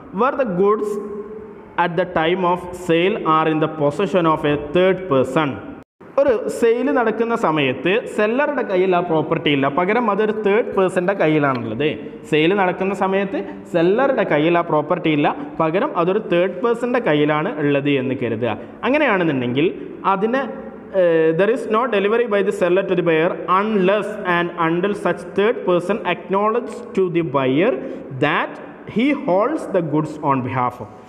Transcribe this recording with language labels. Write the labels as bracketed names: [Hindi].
[English] Where the goods at the time of sale are in the possession of a third person. [Malayalam] ഒരു sale നടക്കുന്ന സമയത്ത് സെല്ലറുടെ കയ്യിൽ ആ property ഇല്ല, പകരം അതൊരു തേർഡ് പേഴ്സൻ്റെ കയ്യിലാണുള്ളത്. സെയിൽ നടക്കുന്ന സമയത്ത് സെല്ലറുടെ കയ്യിൽ ആ പ്രോപ്പർട്ടി ഇല്ല, പകരം അതൊരു തേർഡ് പേഴ്സൻ്റെ കയ്യിലാണ് ഉള്ളത് എന്ന് കരുതുക. അങ്ങനെയാണെന്നുണ്ടെങ്കിൽ അതിന് [English] there is no delivery by the seller to the buyer unless and until such third person acknowledges to the buyer that he holds the goods on behalf of.